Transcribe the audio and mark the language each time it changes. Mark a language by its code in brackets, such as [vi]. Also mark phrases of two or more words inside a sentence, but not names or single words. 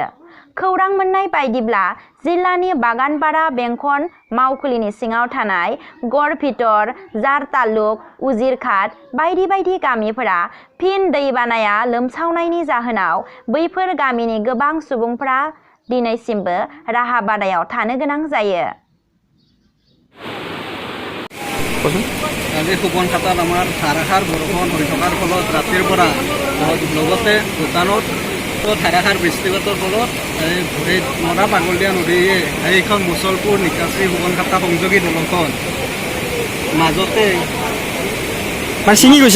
[brx] खौरां मोननाय बायदिब्ला जिल्लानि बागानपारा बेंखन मावखुलिनि सिङाव थानाय गड़भितर, जार तालुक, उजिरघाट बायदि बायदि गामिफोरा फिन दैबानाया लोमसावनायनि जाहोनाव बैफोर गामिनि गोबां सुबुंफोरा दिनैसिमबो राहा बादायाव थानो गोनां जायो। [as] আজি সুবনখাতাত আমাৰ ধাৰাসাৰ বৰষুণ হৈ থকাৰ ফলত ৰাতিৰ পৰা লগতে ভূটানত ধাৰাসাৰ বৃষ্টিপাতৰ ফলত এই নৰা পাগলীয়া নদীয়ে এইখন মুছলপুৰ, নিকাচি, সুবনখাতা সংযোগী দলংখন মাজতে ছিঙি গৈছে।